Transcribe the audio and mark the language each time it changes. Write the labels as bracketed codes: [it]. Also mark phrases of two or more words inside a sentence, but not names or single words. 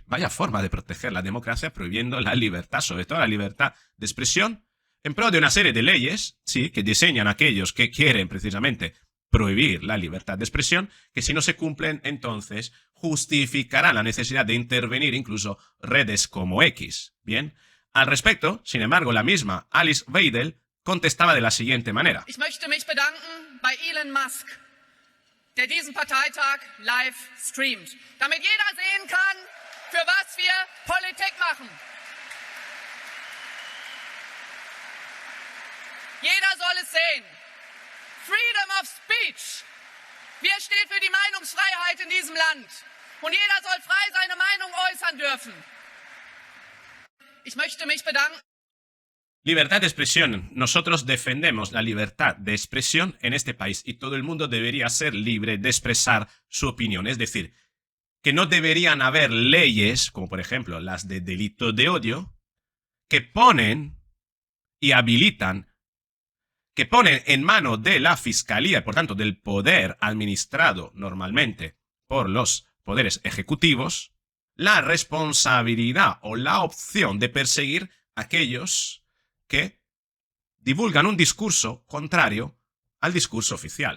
[es] Vaya forma de proteger la democracia prohibiendo la libertad, sobre todo la libertad de expresión, en pro de una serie de leyes, sí, que diseñan aquellos que quieren precisamente prohibir la libertad de expresión, que si no se cumplen, entonces justificarán la necesidad de intervenir incluso redes como X. Bien, al respecto, sin embargo, la misma Alice Weidel contestaba de la siguiente manera. [de] Ich möchte mich bedanken bei Elon Musk, der diesen Parteitag live streamt, damit jeder sehen kann, für was wir Politik machen. Jeder soll es sehen. [en] Freedom of speech. [de] Wir stehen für die Meinungsfreiheit in diesem Land. Und jeder soll frei seine Meinung äußern dürfen. Ich möchte mich bedanken. [es] Libertad de expresión. Nosotros defendemos la libertad de expresión en este país y todo el mundo debería ser libre de expresar su opinión. Es decir, que no deberían haber leyes, como por ejemplo las de delito de odio, que ponen y habilitan, que ponen en mano de la fiscalía, por tanto del poder administrado normalmente por los poderes ejecutivos, la responsabilidad o la opción de perseguir a aquellos que divulgan un discurso contrario al discurso oficial.